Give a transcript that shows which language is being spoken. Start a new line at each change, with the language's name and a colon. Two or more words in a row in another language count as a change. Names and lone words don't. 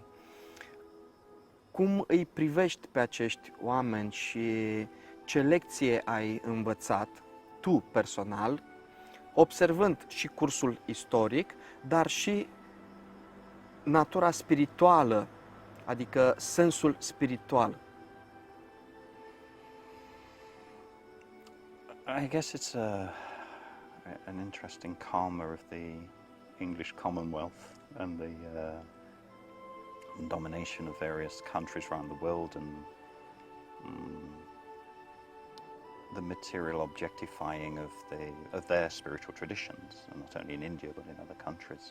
Romanian: Cum îi privești pe acești oameni și ce lecție ai învățat tu personal, observând și cursul istoric, dar și natura spirituală, adică sensul spiritual?
English: I guess it's an interesting karma of the English Commonwealth and the domination of various countries around the world, and the material objectifying of their spiritual traditions, and not only in India but in other countries.